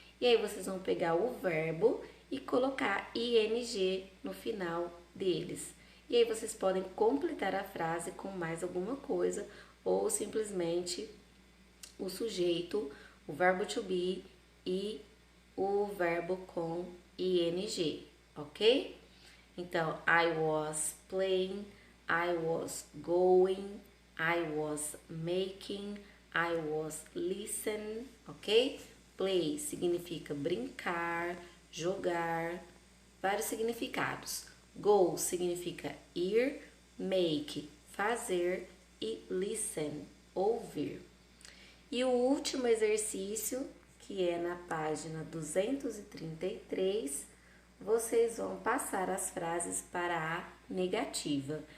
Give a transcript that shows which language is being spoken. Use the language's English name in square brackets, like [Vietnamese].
[Portuguese] E aí vocês vão pegar o verbo e colocar ing no final deles. E aí vocês podem completar a frase com mais alguma coisa ou simplesmente o sujeito, o verbo to be e o verbo com ing, ok? [English] Então, I was playing, I was going, I was making, I was listening, ok? [Portuguese] Play significa brincar, jogar, vários significados. Go significa ir, make, fazer e listen, ouvir. E o último exercício, que é na página 233, vocês vão passar as frases para a negativa.